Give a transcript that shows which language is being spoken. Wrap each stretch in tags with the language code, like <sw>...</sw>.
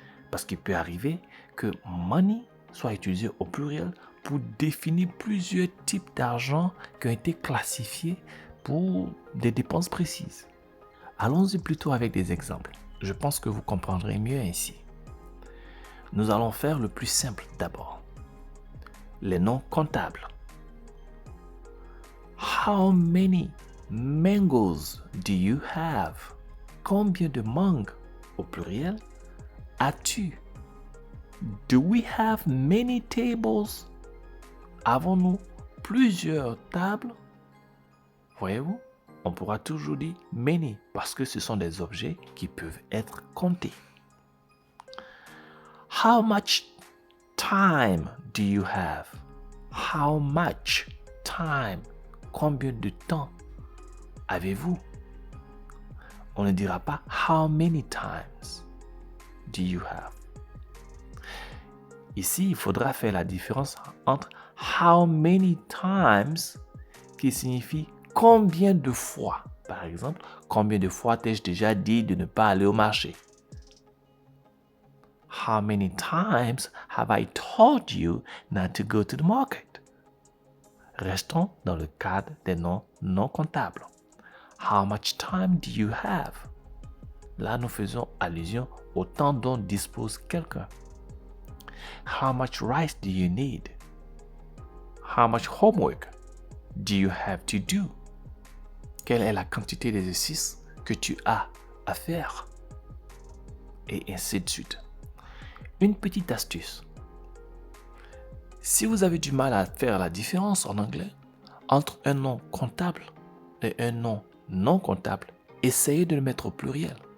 <fr>Parce qu'il peut arriver que money soit utilisé au pluriel pour définir plusieurs types d'argent qui ont été classifiés pour des dépenses précises. Allons-y plutôt avec des exemples. Je pense que vous comprendrez mieux ainsi. Nous allons faire le plus simple d'abord. Les noms comptables.</fr> <en>How many mangoes do you have?</en> <fr>Combien de mangues au pluriel as-tu?</fr> <en>Do we have many tables? Avons-nous plusieurs tables?</en> <fr>Voyez-vous, on pourra toujours dire many parce que ce sont des objets qui peuvent être comptés.</fr> <en>How much time do you have? How much time?</en> <fr>Combien de temps avez-vous? On ne dira pas how many times do you have? Ici, il faudra faire la différence entre how many times qui signifie combien de fois. Par exemple, combien de fois t'ai-je déjà dit de ne pas aller au marché?</fr> <en>How many times have I told you not to go to the market?</en> <fr>Restons dans le cadre des noms non comptables.</fr> <en>How much time do you have?</en> <fr>Là, nous faisons allusion au temps dont dispose quelqu'un.</fr> <en>How much rice do you need? How much homework do you have to do?</en> <fr>Quelle est la quantité d'exercices que tu as à faire? Et ainsi de suite. Une petite astuce. Si vous avez du mal à faire la différence en anglais entre un nom comptable et un nom non comptable, essayez de le mettre au pluriel.</fr>